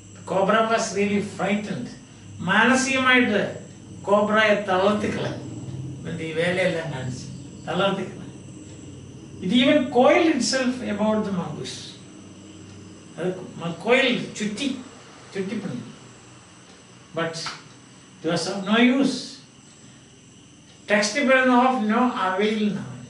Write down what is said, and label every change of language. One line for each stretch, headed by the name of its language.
English: Cobra was really frightened.
Malayalam: മാനസികമായിട്ട് കോബ്രയെ തളർത്തിക്കളഞ്ഞു. ഈ വേലയെല്ലാം കാണിച്ച് തളർത്തിക്കളഞ്ഞു.
English: It even coiled itself about the mongoose. അത് coiled, ചുറ്റിപ്പണി. But it was of no use.
Malayalam: Text പറയുന്ന
English: of no avail
Malayalam: എന്നാണ്.